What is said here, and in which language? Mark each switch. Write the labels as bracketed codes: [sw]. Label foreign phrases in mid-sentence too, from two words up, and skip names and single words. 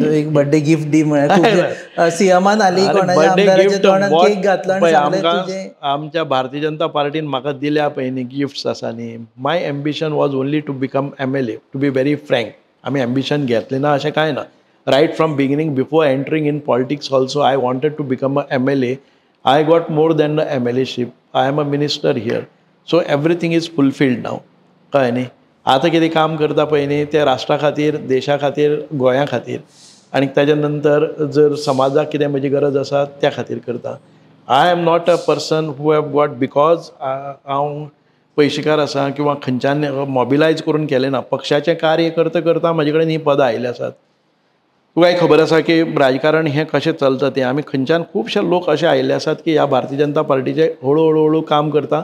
[kok] एक [en] birthday gift [kok] दी म्हळ्यार सीएमान आली कोणाच्या आमदाराच्या तोंडात केक घातलो आनी सांगलें तुजें. आमच्या भारतीय जनता पार्टीन म्हाका दिल्या पळय न्ही गिफ्ट्स आसा न्ही, [en] My ambition was only to become MLA, to be very frank. [kok] आमी एम्बिशन घेतलें ना अशें कांय ना. [en] Right from beginning, before entering in politics also I wanted to become a MLA. I got more than the MLAship. I am a minister here. So everything is fulfilled now, [kok] कळ्ळें न्ही. आतां कितें काम करता पळय न्ही तें राष्ट्रा खातीर, देशा खातीर, गोंया खातीर, आनी ताज्या नंतर जर समाजाक कितें म्हजी गरज आसा त्या खातीर करता. [en] I am not a person who have got because [kok] हांव पयशेकार आसा किंवा खंयच्यान मॉबिलायज करून केलें ना. पक्षाचें कार्य करता करता म्हजे कडेन हीं पदां आयिल्लीं आसात. तुकाय खबर आसा की राजकारण हें कशें चलता तें. आमी खंयच्यान खुबशे लोक अशे आयिल्ले आसात की ह्या भारतीय जनता पार्टीचे हळू काम करता.